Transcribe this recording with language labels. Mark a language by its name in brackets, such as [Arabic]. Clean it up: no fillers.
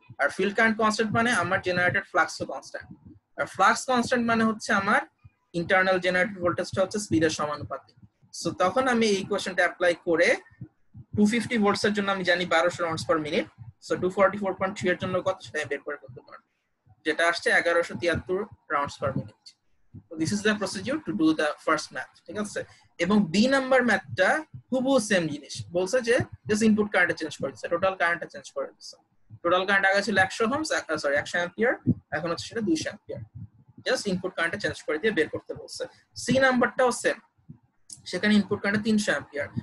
[Bangla] আর field current constant মানে আমার generated ফ্লাক্সও constant. আর flux constant মানে হচ্ছে আমার ইন্টারনাল জেনারেটেড ভোল্টেজটা হচ্ছে স্পিডের সমানুপাতিক। সো তখন আমি এই ইকুয়েশনটা অ্যাপ্লাই করে 250 ভোল্টস এর জন্য আমি জানি 1200 রাউন্ডস পার মিনিট, সো 244.3 এর জন্য কত সেটা বের করে করতে পারবো, যেটা আসছে 1173 rounds per minute. [English] So this is the procedure to do the first math, [Bangla] ঠিক আছে? এবং বি নাম্বার ম্যাথটা হুবহু সেম জিনিস, বলছে যে জাস্ট ইনপুট কারেন্ট চেঞ্জ করেছে, টোটাল কারেন্টটা চেঞ্জ করে দিয়েছে। টোটাল কারেন্ট আগে ছিল 100 ওহমস, সরি 100 অ্যাম্পিয়ার, এখন হচ্ছে সেটা 200 অ্যাম্পিয়ার। জাস্ট ইনপুট কারেন্টটা চেঞ্জ করে দিয়ে বের করতে বলছে। সি নাম্বারটাও সেম, সেখানে ইনপুট কারেন্ট 300 অ্যাম্পিয়ার।